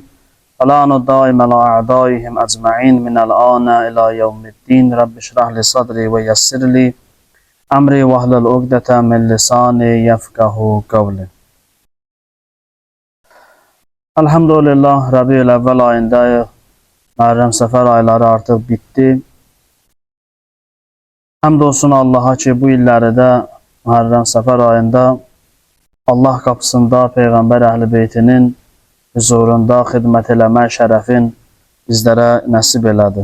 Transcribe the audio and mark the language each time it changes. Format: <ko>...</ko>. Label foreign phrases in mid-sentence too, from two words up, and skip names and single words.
<ar>اللعن الدائم على أعدائهم أجمعين من الآن إلى يوم الدين. رب اشرح لي صدري ويسر لي أمري واحلل عقدة من لساني يفقهوا قولي.</ar> <tr>Elhamdülillah Rabi'ül evvel ayındayız.</tr> <az>Muharrem Səfər ayları artıq bitdi. Həmd olsun Allaha ki, bu illəri də Muharrem Səfər ayında Allah qapısında Peyğəmbər Əhl-i Beytinin huzurunda xidmət eləmək şərəfin bizlərə nəsib elədi.</az>